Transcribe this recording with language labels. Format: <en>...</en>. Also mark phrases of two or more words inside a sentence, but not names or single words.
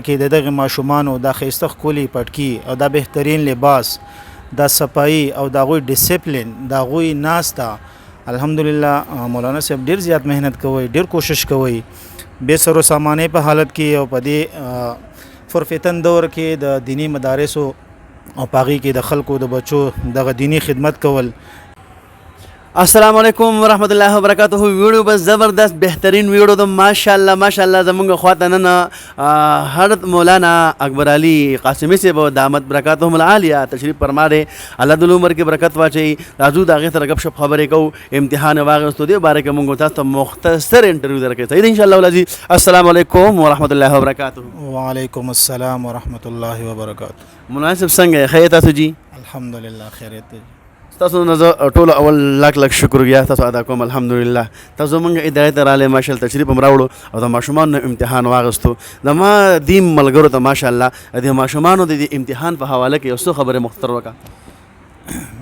<ps>کې د دغه ماشومانو دا ښایسته ښکلي پټکي او دا بهترین لباس دا صفایي او د هغوی ډیسپلین د هغوی ناسته الحمدلله مولانا صاحب ډېر زیات محنت کوي ډېر کوشش کوي</ps> <ur>بے سر و سامانه</ur> <ps>په حالت کې او په دې فرفتن دور کې د دینی مدارسو او پاغي کې د خلکو د بچو دغه دینی خدمت کول.</ps> <ar>السلام علیکم ورحمۃ اللہ وبرکاتہ.</ar> <ur>ویڈیو بس زبردست بہترین ویڈیو تو</ur> <ps>ماشاءاللہ زمونږ خواته نن حضرت مولانا اکبر علی قاسمی صاحب</ps> <ar>دامت برکاتهم العالیہ</ar> <ps>تشریف فرما دے. الله د عمر کې برکت واچي. راځو د هغې سره غپ شپ خبرې کوو. امتحان واغستو دې باره کې مونږ تاسو ته مختصر انټرویو درکوي.</ps> <ar>صحیح ان شاء الله العزیز. السلام علیکم ورحمۃ اللہ وبرکاتہ. وعلیکم السلام ورحمۃ اللہ وبرکاتہ.</ar> <ps>مولانا صاحب څنګه خیر تاسو جی؟ الحمدلله خیریت دی. تاسو نه ټول اول لاک شکریا تاسو ادا کوم. الحمدلله تاسو مونږ ادارې ته راغلې ماشاءالله تشریف هم راوړو او د ماشومانو امتحان واغستو. زما دیم ملګرو ته ماشاءالله د ماشومانو د امتحان په حواله کې یو څه خبرې مختصر وکړه.</ps>